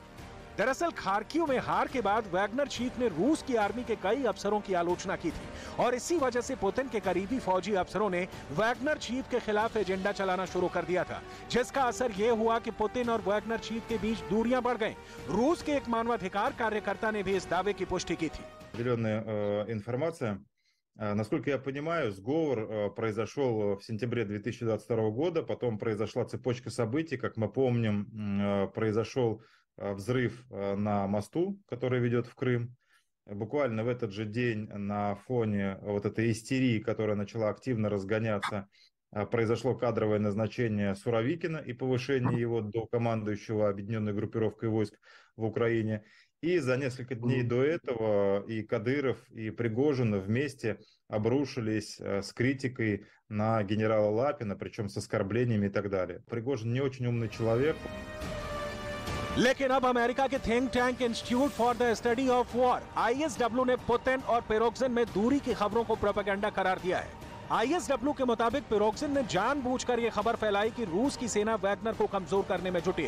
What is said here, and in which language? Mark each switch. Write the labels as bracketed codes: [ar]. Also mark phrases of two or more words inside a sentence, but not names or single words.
[hi] दरअसल खार्किव में हार के बाद वैगनर चीफ ने रूस की आर्मी के कई अफसरों की आलोचना की थी और इसी वजह से पुतिन के करीबी फौजी अफसरों ने वैगनर चीफ के खिलाफ एजेंडा चलाना शुरू कर दिया था, जिसका असर यह हुआ कि पुतिन और वैगनर चीफ के बीच दूरियां बढ़ गईं। रूस के एक मानवाधिकार कार्यकर्ता ने भी इस दावे की पुष्टि की थी। [ru] Информация. Насколько я понимаю, сговор произошел в сентябре 2022 года, потом произошла цепочка событий, как мы помним, произошел взрыв на мосту, который ведет в Крым. Буквально в этот же день на фоне вот этой истерии, которая начала активно разгоняться, произошло кадровое назначение Суровикина и повышение его до командующего объединенной группировкой войск в Украине. И за несколько дней до этого и Кадыров, и Пригожин вместе обрушились с критикой на генерала Лапина, причем с оскорблениями и так далее. Пригожин не очень умный человек. [hi] लेकिन अब अमेरिका के [en] think tank [hi] इंस्टीट्यूट फॉर द स्टडी ऑफ वॉर ISW ने पुतिन और पिरोग्जिन में दूरी की खबरों को प्रोपेगेंडा करार दिया है। ISW के मुताबिक पिरोग्जिन ने जानबूझकर यह खबर फैलाई कि रूस की सेना वैगनर को कमजोर करने में जुटी है।